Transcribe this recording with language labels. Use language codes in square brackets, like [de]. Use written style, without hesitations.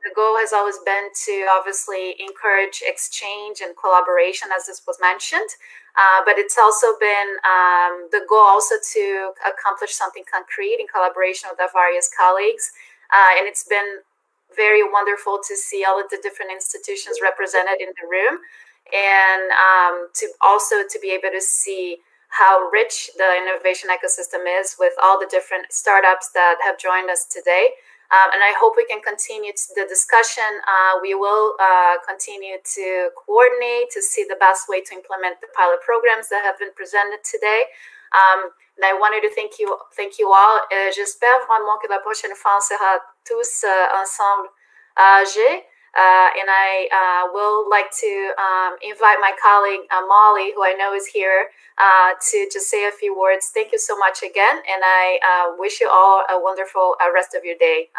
[en] The goal has always been to obviously encourage exchange and collaboration, as this was mentioned, but it's also been the goal also to accomplish something concrete in collaboration with our various colleagues, and it's been very wonderful to see all of the different institutions represented in the room, and to be able to see how rich the innovation ecosystem is with all the different startups that have joined us today. And I hope we can continue the discussion. We will continue to coordinate to see the best way to implement the pilot programs that have been presented today. And I wanted to thank you all. [fr] J'espère vraiment que la prochaine fois on sera tous ensemble. [en] And I will like to invite my colleague Molly, who I know is here, to just say a few words. Thank you so much again, and I wish you all a wonderful rest of your day.